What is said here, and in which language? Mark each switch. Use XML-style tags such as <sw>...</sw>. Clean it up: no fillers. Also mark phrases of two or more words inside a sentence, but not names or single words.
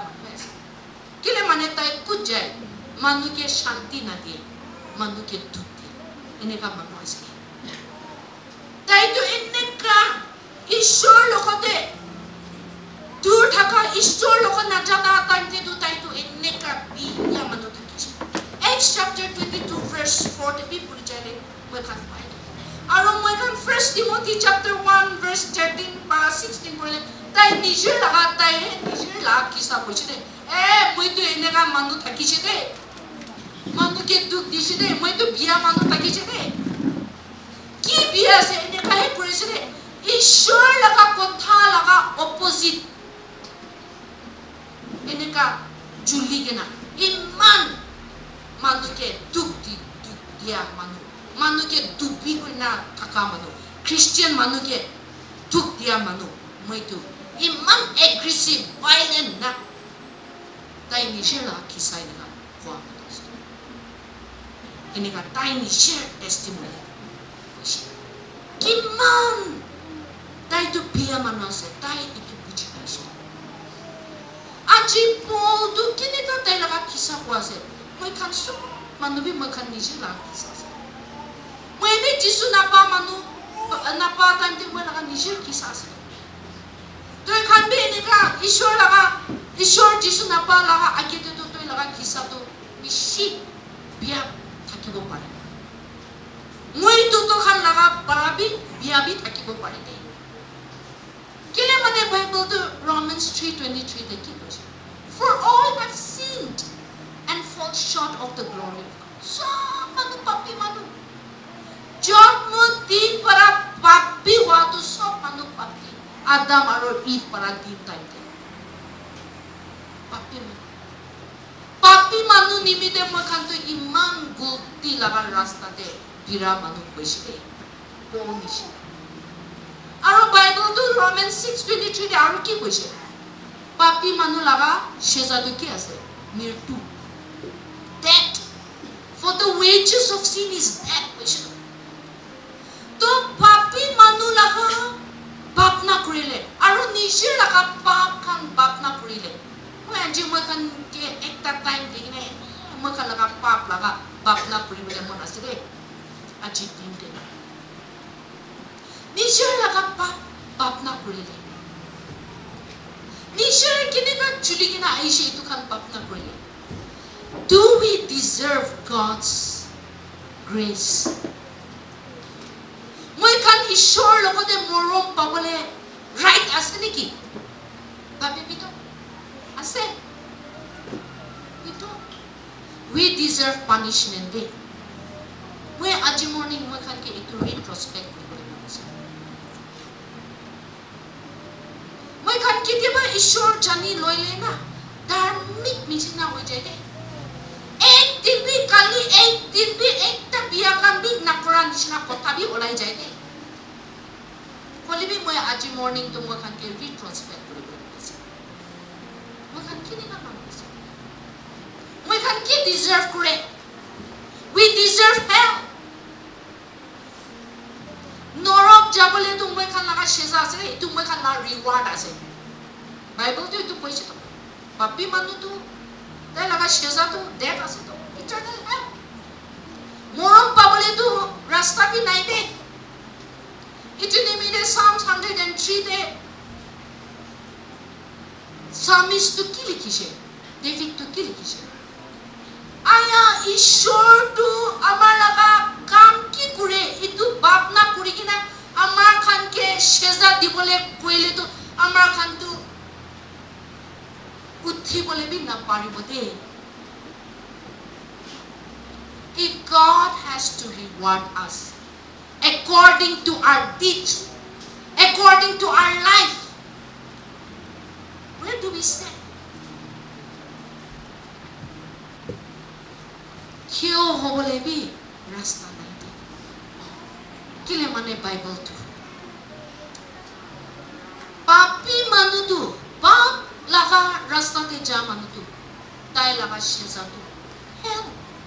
<nag>manu kile mane tai kut jai manu ke shanti na diye manu ke duk diye enika manu ase tai to enika ishwar lokote dur thaka ishwar lokot na jana tan te tu tai to enika biya manu thakise Acts chapter 22 verse 4 te bi puri jale moi kan pai aro moi kan 1 Timothy chapter 1 verse 13 para 16 pore tai nijer laga tai nijer la kisa pochide moi to eneka manu thakise de manu ke duk dise de moi to biya manu thakise de ki biya se eneka he pore se de ishwar laga kotha laga opposite eneka juli gena iman manu ke duk dia manu ke dupi kuna kaka manu Christian manu ke duk dia manu moi tu iman</nag> <en>aggressive violent</en> <nag>na tai ni share la kisai na kwa ini ka tai ni</nag> <en>share testimony</en> <nag>kiman tai tu pia manu se tai iki puji kaso aji po tu kini ka tai la kisa kwa se moi kan su manu bi moi kan ni share la kisa moi bi Jisu napa manu napa tan te moi la ni share kisa se to kan bi ni ka ishwar Jisu napa la akite to to la kisa to bishi biya thakibo pare moi to kan la barabi biya bi thakibo pare de kile mane Bible to Romans 3:23 de ki boche</nag> <en>for all have sinned and fall short of the glory of God</en> <nag>so manu papi manu job muti para papi wa to so manu papi Adam aro Eve para din time de papi manu nimite mo kanto iman gulti laga rasta de bira manu koise po nishi aro Bible to Romans 6:23 de aro ki koise papi manu laga sheza to ki ase mirtu</nag> <en>death for the wages of sin is death</en> <nag>koise to papi manu laga pap na kurile aro nishi laga pap kan pap na kurile moi anji moi kan ke ekta time digine moi kan laga pap laga pap na kurile mon aside aji din de nishi laga pap na kurile nishi kini ka chuli kina aishi itu kan pap na kurile</nag> <en>do we deserve God's grace</en> <nag>moi kan ishwar lokote morom pabole right ase niki papi bito ase bito</nag> <en>we deserve punishment</en> <nag>de moi aji morning moi kan ke itu retrospect kore moi kan kitiba ishwar jani loile na dharmik misina ho jaye ek din bi kali ek din bi ekta biya kan bi nakora nishna kotha bi olai jaye de koli bi moi aji morning to moi kan ke retrospect kore moi kan kini na manuse moi kan ki deserve kore</nag> <en>we deserve hell</en> <nag>norok jabole to moi kan laga sheza ase itu moi kan la reward ase Bible to itu koise to papi manu to tai laga sheza to death ase to</nag> <en>eternal hell</en> <nag>morom pabole to rasta bi nai de itune mi de Psalms 103 de psalmist to ki likhise David to ki likhise aya ishwar to amar laga kam ki kure itu bap na kuri kina amar khan ke sheza dibole koile to amar khan to uthi bole bi na paribo de</nag> <en>if God has to reward us according to our deeds, according to our life. Where do we stand?</en> <nag>Kyo hobole bi rasta nahi. Kile mane Bible tu. Papi manutu, pap laga rasta te ja manutu, tai laga shiza tu. Hell.</nag>